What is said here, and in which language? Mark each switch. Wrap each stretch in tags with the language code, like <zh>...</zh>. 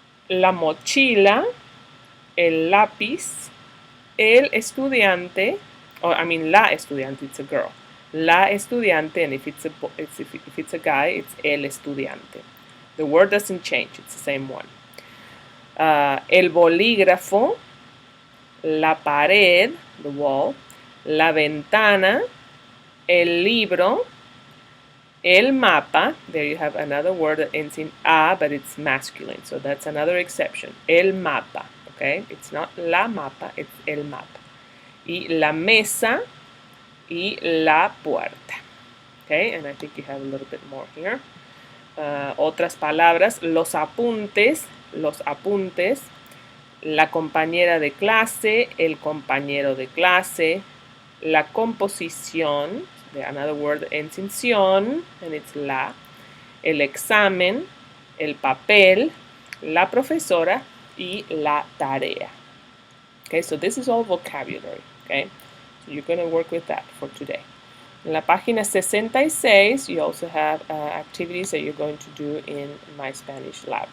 <es>La mochila, el lápiz, el estudiante,</es> <en>or I mean</en> <es>la estudiante,</es> <en>it's a girl.</en> <es>La estudiante,</es> <en>and if it's a guy, it's</en> <es>el estudiante.</es> <en>The word doesn't change, it's the same one.</en> <es>El bolígrafo, la pared,</es> <en>the wall,</en> <es>la ventana, el libro, el mapa.</es> <en>There you have another word that ends in a, but it's masculine, so that's another exception.</en> <es>El mapa,</es> <en>okay? It's not</en> <es>la mapa,</es> <en>it's el mapa.</en> <es>Y la mesa y la puerta.</es> <en>Okay, and I think you have a little bit more here.</en> <es>Otras palabras, los apuntes, la compañera de clase, el compañero de clase, la composición,</es> <en>another word that ends in sion, and it's la,</en> <es>el examen, el papel, la profesora y la tarea.</es> <en>Okay, so this is all vocabulary, okay? So you're going to work with that for today.</en> <es>En la página 66,</es> <en>you also have activities that you're going to do in My Spanish Lab.</en>